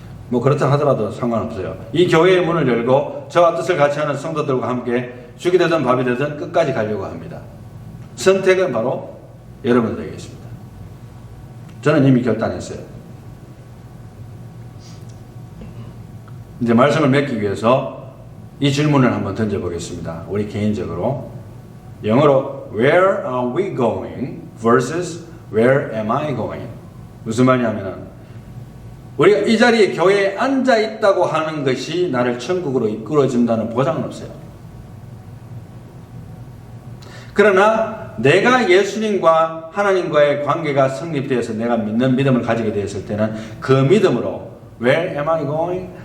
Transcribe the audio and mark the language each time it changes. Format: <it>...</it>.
<ko>뭐 그렇다 하더라도 상관없어요. 이 교회의 문을 열고 저와 뜻을 같이 하는 성도들과 함께 죽이 되든 밥이 되든 끝까지 가려고 합니다. 선택은 바로 여러분들에게 있습니다. 저는 이미 결단했어요. 이제 말씀을 맺기 위해서 이 질문을 한번 던져보겠습니다. 우리 개인적으로. 영어로</ko> <en>Where are we going versus Where am I going?</en> <ko>무슨 말이냐면 우리가 이 자리에 교회에 앉아 있다고 하는 것이 나를 천국으로 이끌어준다는 보장은 없어요. 그러나 내가 예수님과 하나님과의 관계가 성립되어서 내가 믿는 믿음을 가지게 되었을 때는 그 믿음으로</ko> <en>Where am I going?</en>